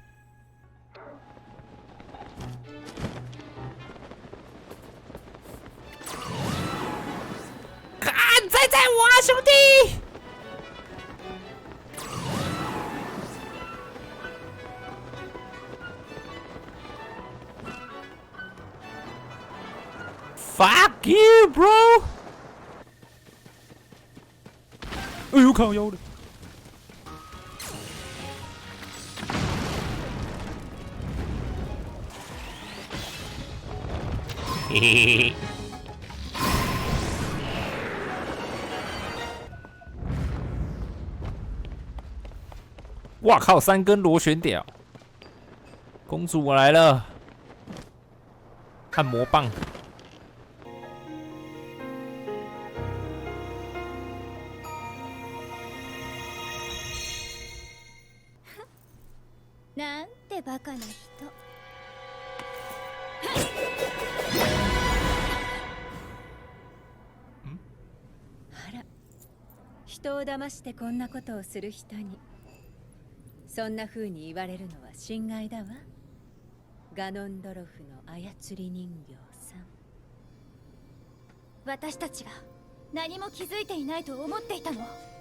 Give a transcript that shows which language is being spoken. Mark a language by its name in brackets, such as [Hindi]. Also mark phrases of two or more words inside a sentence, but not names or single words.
[Chinese] 看，在我啊，兄弟！ [English] Fuck you, bro！ [Chinese] 哎呦，靠腰的！嘿嘿嘿。哇靠，3根螺旋屌！公主，我来了！按摩棒。 [Japanese] なんてバカな人。あら、人を騙してこんなことをする人に、そんな風に言われるのは心外だわ。ガノンドロフの操り人形さん。私たちが何も気づいていないと思っていたの。